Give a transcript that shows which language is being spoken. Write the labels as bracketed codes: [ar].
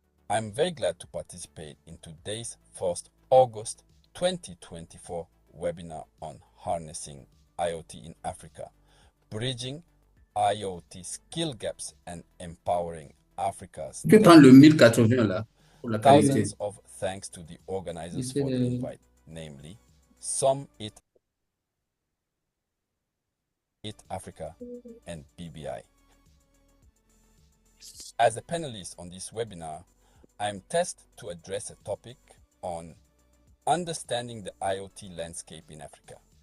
[en] I'm very glad to participate in today's 1st August 2024 webinar on harnessing IoT in Africa, bridging IoT skill gaps and empowering Africa's [fr] Tu peux prendre le 1080 là, pour la qualité. [en] thousands of thanks to the organizers for the invite, namely It Africa and BBI. As a panelist on this webinar, I am tasked to address a topic on understanding the IoT landscape in Africa.